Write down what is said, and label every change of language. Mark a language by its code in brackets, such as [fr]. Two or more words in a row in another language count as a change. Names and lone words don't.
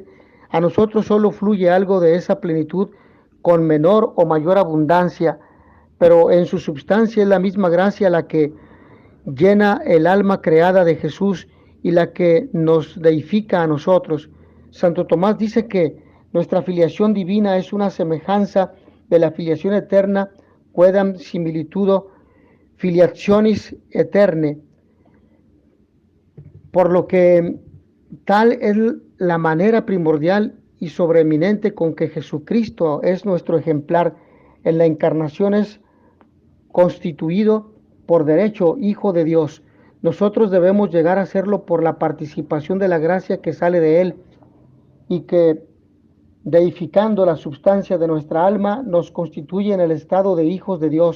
[es] A nosotros solo fluye algo de esa plenitud con menor o mayor abundancia, pero en su substancia es la misma gracia la que llena el alma creada de Jesús y la que nos deifica a nosotros. Santo Tomás dice que nuestra filiación divina es una semejanza de la filiación eterna, [la] quedam similitudo filiationis eterne, [es] por lo que tal es la manera primordial y sobreeminente con que Jesucristo es nuestro ejemplar. En la encarnación es constituido por derecho Hijo de Dios. Nosotros debemos llegar a serlo por la participación de la gracia que sale de Él y que, deificando la substancia de nuestra alma, nos constituye en el estado de hijos de Dios.